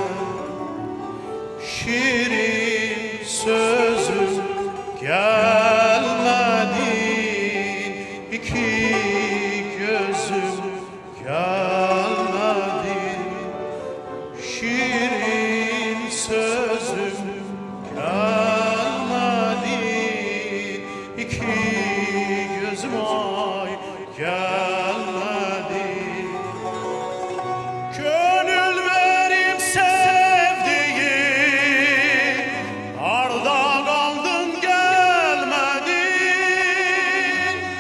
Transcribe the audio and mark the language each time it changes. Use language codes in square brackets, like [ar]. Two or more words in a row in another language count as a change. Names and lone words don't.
[az] Şirin sözüm gəlmədi, iki gözüm gəlmədi. [tr] Şirin sözüm gelmedi, iki gözüm ay gelmedi. Gönül verip sevdiğim, arda kaldın gelmedin.